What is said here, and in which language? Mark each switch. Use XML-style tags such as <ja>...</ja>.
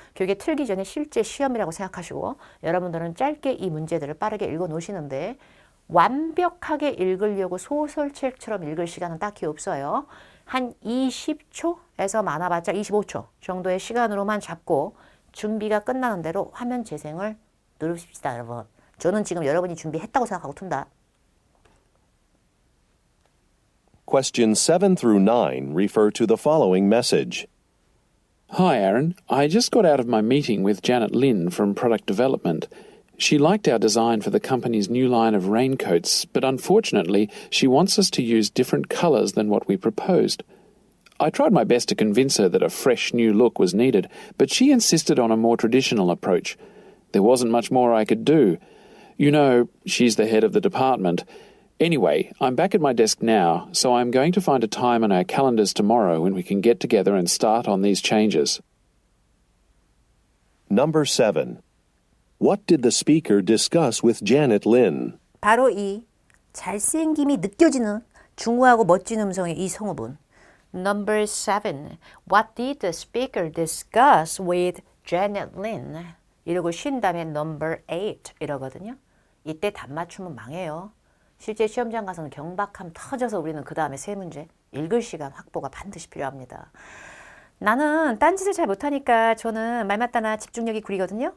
<ko>그게 틀기 전에 실제 시험이라고 생각하시고 여러분들은 짧게 이 문제들을 빠르게 읽어 놓으시는데 완벽하게 읽으려고 소설책처럼 읽을 시간은 딱히 없어요. 한 20초에서 많아봤자 25초 정도의 시간으로만 잡고 준비가 끝나는 대로 화면 재생을 누르십시다, 여러분. 저는 지금 여러분이 준비했다고 생각하고 툰다.</ko> <en>Questions 7 through 9 refer to the following message. Hi, Aaron. I just got out of my meeting with Janet Lin from Product Development. She liked our design for the company's new line of raincoats, but unfortunately, she wants us to use different colours than what we proposed. I tried my best to convince her that a fresh new look was needed, but she insisted on a more traditional approach. There wasn't much more I could do. You know, she's the head of the department. Anyway, I'm back at my desk now, so I'm going to find a time on our calendars tomorrow when we can get together and start on these changes. Number 7. What did the speaker discuss with Janet Lin?</en> <ko>바로 이 잘생김이 느껴지는 중후하고 멋진 음성의 이 성우분.</ko> <en>Number 7. What did the speaker discuss with Janet Lin?</en> <ko>이러고 쉰 다음에</ko> <en>number 8</en> <ko>이러거든요. 이때 답 맞추면 망해요. 실제 시험장 가서는 경박함 터져서 우리는 그 다음에 세 문제 읽을 시간 확보가 반드시 필요합니다. 나는 딴짓을 잘 못하니까 저는 말 맞다나 집중력이 구리거든요.</ko>